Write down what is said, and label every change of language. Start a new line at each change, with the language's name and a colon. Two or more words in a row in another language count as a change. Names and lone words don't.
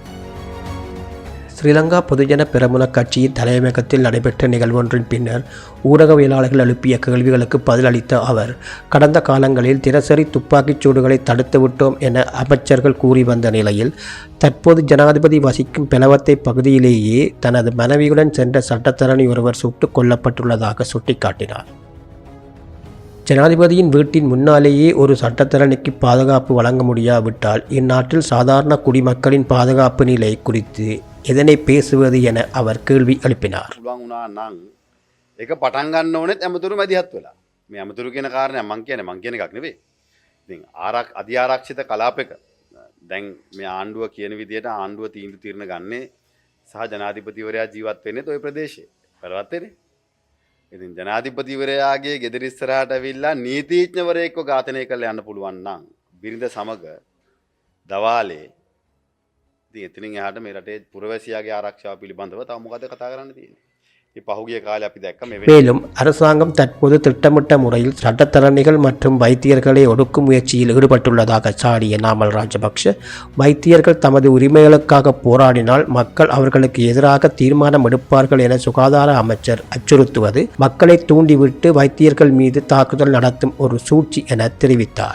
Tamil: ஸ்ரீலங்கா பொதுஜன பெரமுன கட்சியின் தலைமையகத்தில் நடைபெற்ற நிகழ்வொன்றின் பின்னர் ஊடகவியலாளர்கள் எழுப்பிய கேள்விகளுக்கு பதிலளித்த அவர், கடந்த காலங்களில் தினசரி துப்பாக்கிச் சூடுகளை தடுத்துவிட்டோம் என அமைச்சர்கள் கூறி வந்த நிலையில் தற்போது ஜனாதிபதி வசிக்கும் பெலவத்தை பகுதியிலேயே தனது மனைவியுடன் சென்ற சட்டத்தரணி ஒருவர் சுட்டுக் கொல்லப்பட்டுள்ளதாக சுட்டிக்காட்டினார். ஜனாதிபதியின் வீட்டின் முன்னாலேயே ஒரு சட்டத்தரணிக்கு பாதுகாப்பு வழங்க முடியாவிட்டால் இந்நாட்டில் சாதாரண குடிமக்களின் பாதுகாப்பு நிலை குறித்து எதனை பேசுவது என அவர் கேள்வி எழுப்பினார்.
Sinhala: ඒක පටන් ගන්න ඕනෙත් ඇමතුරු මැදිහත් වෙලා. මේ ඇමතුරු කියන කාරණේ මං කියන එකක් නෙවෙයි. ඉතින් අධි ආරක්ෂිත කලාපයක දැන් මේ ආණ්ඩුව කියන විදිහට ආණ්ඩුව තීන්දුව తీරන ගන්නේ සහ ජනාධිපතිවරයා ජීවත් වෙන්නේ ඔය ප්‍රදේශයේ. බලවත්තේනේ. ඉතින් ජනාධිපතිවරයාගේ ගෙදර ඉස්සරහට ඇවිල්ලා නීතිඥවරයෙක්ව ඝාතනය කරලා යන්න පුළුවන් නම් බිරිඳ සමග දවාලේ ඉතින් එතනින් එහාට මේ රටේ පුරවැසියාගේ ආරක්ෂාව පිළිබඳව තව මොකද කතා කරන්න තියෙන්නේ?
Tamil: மேலும் அரசாங்கம் தற்போது திட்டமிட்ட முறையில் சட்டத்தரணிகள் மற்றும் வைத்தியர்களை ஒடுக்கும் முயற்சியில் ஈடுபட்டுள்ளதாக சாடிய நாமல் ராஜபக்ஷ, வைத்தியர்கள் தமது உரிமைகளுக்காக போராடினால் மக்கள் அவர்களுக்கு எதிராக தீர்மானம் எடுப்பார்கள் என சுகாதார அமைச்சர் அச்சுறுத்துவது மக்களை தூண்டிவிட்டு வைத்தியர்கள் மீது தாக்குதல் நடத்தும் ஒரு சூழ்ச்சி என தெரிவித்தார்.